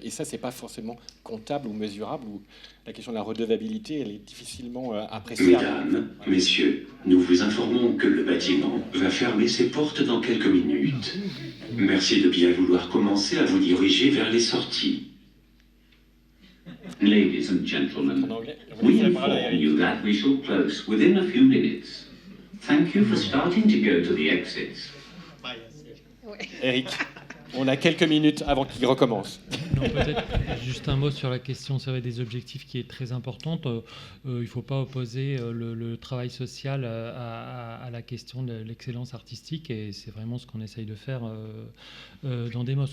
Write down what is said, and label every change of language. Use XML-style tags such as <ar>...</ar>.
<fr>Et ça, c'est pas forcément comptable ou mesurable. Ou la question de la redevabilité, elle est difficilement appréciable. Mesdames, messieurs, nous vous informons que le bâtiment va fermer ses portes dans quelques minutes. Merci de bien vouloir commencer à vous diriger vers les sorties.</fr> <en>Ladies and gentlemen, we inform you that we shall close within a few minutes. Thank you for starting to go to the exits.</en> <fr>Eric, on a quelques minutes avant qu'il recommence. Non, peut-être juste un mot sur la question des objectifs qui est très importante. Il ne faut pas opposer le travail social à la question de l'excellence artistique et c'est vraiment ce qu'on essaye de faire dans Demos.</fr>